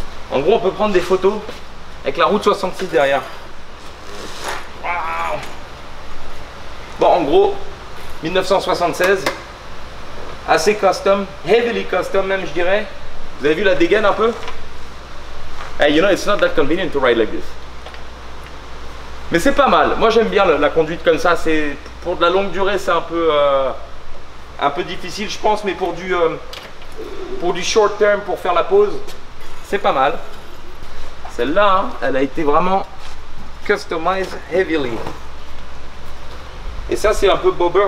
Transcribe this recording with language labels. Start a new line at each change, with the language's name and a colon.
French: En gros, on peut prendre des photos avec la route 66 derrière. Wow. Bon, en gros, 1976, assez custom,
English: heavily custom
French: même, je dirais. Vous avez vu la dégaine un peu?
English: Hey, you know, it's not that convenient to ride like this.
French: Mais c'est pas mal. Moi, j'aime bien la conduite comme ça. C'est pour de la longue durée, c'est un peu difficile, je pense, mais pour du
English: short term,
French: pour faire la pause. C'est pas mal. Celle-là, hein, elle a été vraiment
English: customized heavily.
French: Et ça, c'est un peu bobber.